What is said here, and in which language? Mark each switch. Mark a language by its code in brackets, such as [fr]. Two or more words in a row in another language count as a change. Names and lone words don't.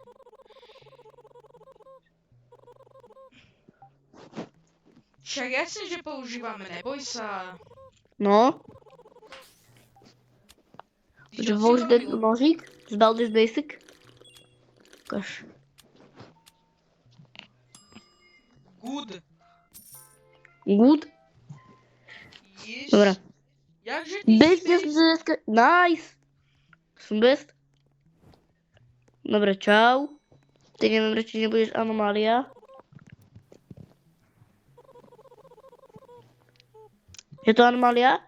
[sk] Však jasne, že používame, neboj sa. No, Ty že čo si použiť robil? nožík z Baldur's Basic. Ukáž. [en] Good. Good. Yes. [sk] Dobre. Jakže ty Best, si best? Nice. Som best. Dobre, čau. Ty neviem, či nebudeš anomália. Je to anomália?